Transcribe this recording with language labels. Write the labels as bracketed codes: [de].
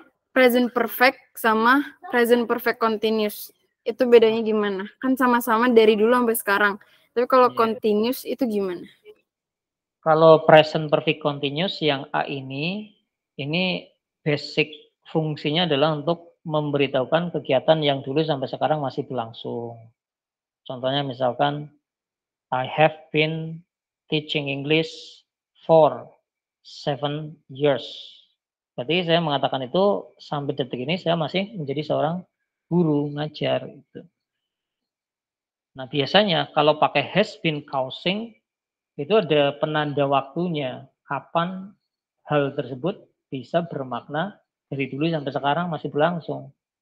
[id] Present perfect sama present perfect continuous. Itu bedanya gimana? Kan sama-sama dari dulu sampai sekarang. Tapi kalau continuous itu gimana? Kalau present perfect continuous yang A ini basic fungsinya adalah untuk memberitahukan kegiatan yang dulu sampai sekarang masih berlangsung. Contohnya misalkan, [en] I have been teaching English for 7 years. [id] Berarti saya mengatakan itu sampai detik ini saya masih menjadi seorang guru ngajar gitu. Nah biasanya kalau pakai has been causing itu ada penanda waktunya kapan hal tersebut bisa bermakna dari dulu sampai sekarang masih berlangsung.